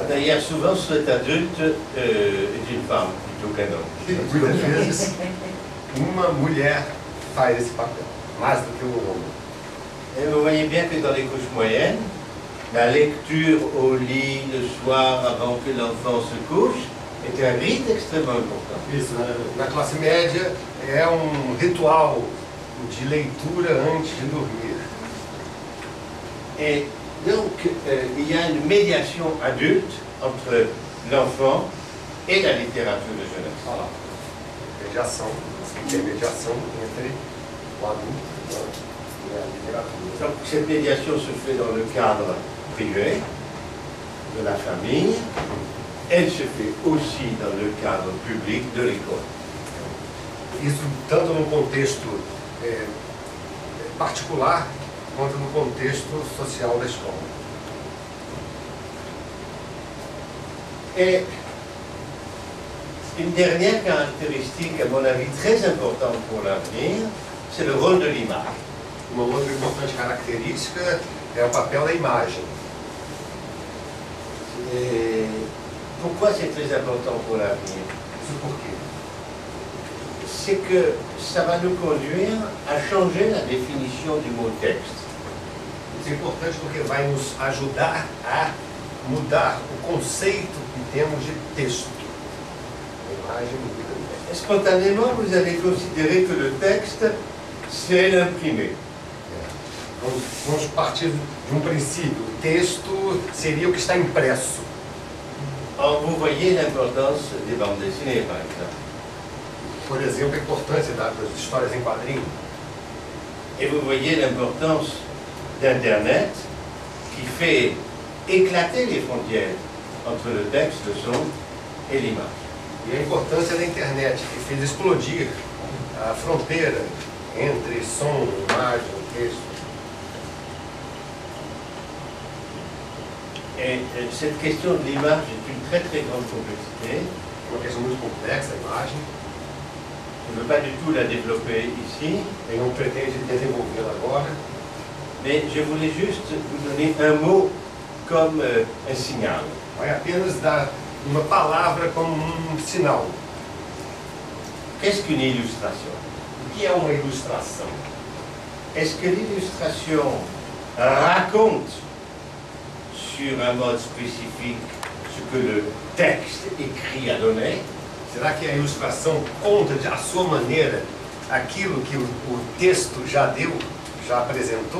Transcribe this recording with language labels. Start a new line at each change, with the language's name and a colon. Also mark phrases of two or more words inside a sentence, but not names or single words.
French: D'ailleurs, souvent, cet adulte est une femme plutôt qu'un homme.
Portuguese: Muitas vezes, uma mulher faz esse papel, mais do que o homem.
French: Et vous voyez bien que dans les couches moyennes, la lecture au lit le soir avant que l'enfant se couche est un rite extrêmement important.
Portuguese: Isso, na classe média é um ritual de leitura antes de dormir.
French: Et donc, il y a une médiation adulte entre l'enfant et la littérature de jeunesse.
Portuguese: Olha lá, mediação, intermediação entre o adulto e a literatura.
French: Donc, cette médiation se fait dans le cadre privé de la famille. Elle se fait aussi dans le cadre public de l'école.
Portuguese: Isso tanto no contexto particular quanto no contexto social da escola.
French: Et une dernière caractéristique, à mon avis, très importante pour l'avenir, c'est le rôle de l'image.
Portuguese: Uma outra importante característica é o papel da imagem.
French: Et pourquoi c'est très important pour l'avenir?
Portuguese: Isso por quê?
French: C'est que ça va nous conduire à changer la définition du mot texte.
Portuguese: Isso é importante porque vai nos ajudar a mudar o conceito que temos de texto. A imagem muda.
French: Spontanément, vous allez considérer que le texte, c'est l'imprimé.
Portuguese: Vamos partir de um princípio. O texto seria o que está impresso.
French: Or, vous voyez l'importance des bandes dessinées, par exemple.
Portuguese: por exemplo, a importância das histórias em quadrinhos.
French: Et vous voyez l'importance d'Internet qui fait éclater les frontières entre le texte, le son et l'image.
Portuguese: E a importância da internet, que fez explodir a fronteira entre som, imagem, texto.
French: Et cette question de l'image est une très très grande complexité.
Portuguese: É uma questão muito complexa, a imagem.
French: Je ne veux pas du tout la développer ici,
Portuguese: Ele não pretende desenvolvê-la agora,
French: mais je voulais juste vous donner un mot comme un signal.
Portuguese: vai apenas dar uma palavra como um sinal.
French: Qu'est-ce qu'une illustration?
Portuguese: O que é uma ilustração?
French: Est-ce que l'illustration raconte sur un mode spécifique ce que le texte écrit a donné?
Portuguese: Será que a ilustração conta à sua maneira aquilo que o texto já deu, já apresentou?